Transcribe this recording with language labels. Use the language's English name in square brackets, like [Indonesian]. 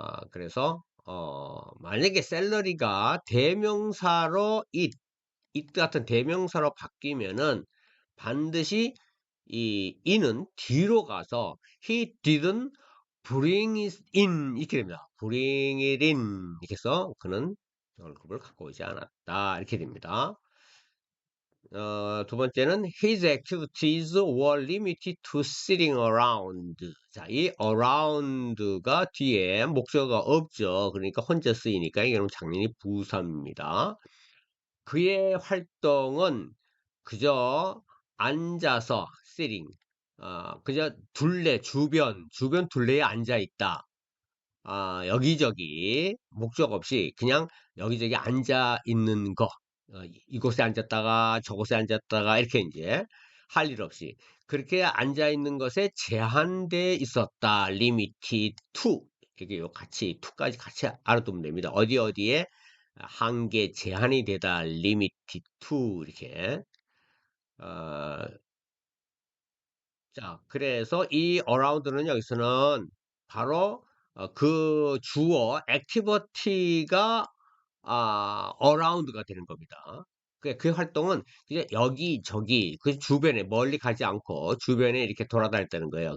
[Korean] 그래서, 만약에 샐러리가 대명사로 it 같은 대명사로 바뀌면은 반드시 이 in은 뒤로 가서 [English] he didn't bring it in [Korean] 이렇게 됩니다. [English] bring it in [Korean] 이렇게 해서 그는 월급을 갖고 오지 않았다 이렇게 됩니다. 두 번째는 [English] his activities were limited to sitting around. [Korean] 자, 이 around가 뒤에 목적어가 없죠. 그러니까 혼자 쓰이니까 이거는 당연히 부사입니다. 그의 활동은 그저 앉아서 sitting, 그저 주변 둘레에 앉아 있다. 여기저기 목적 없이 그냥 여기저기 앉아 있는 거. 이곳에 앉았다가 저곳에 앉았다가 이렇게 이제 할 일 없이 그렇게 앉아 있는 것에 제한돼 있었다. [English] limited to. [Korean] 이게 요 같이 to까지 같이 알아두면 됩니다. 어디에 한계 제한이 되다. [English] limited to [Korean] 이렇게. 어, 자, 그래서 이 around는 여기서는 바로 그 주어 activity가 around가 되는 겁니다. 그 활동은 이제 여기저기 그 주변에 멀리 가지 않고 주변에 이렇게 돌아다녔다는 거예요.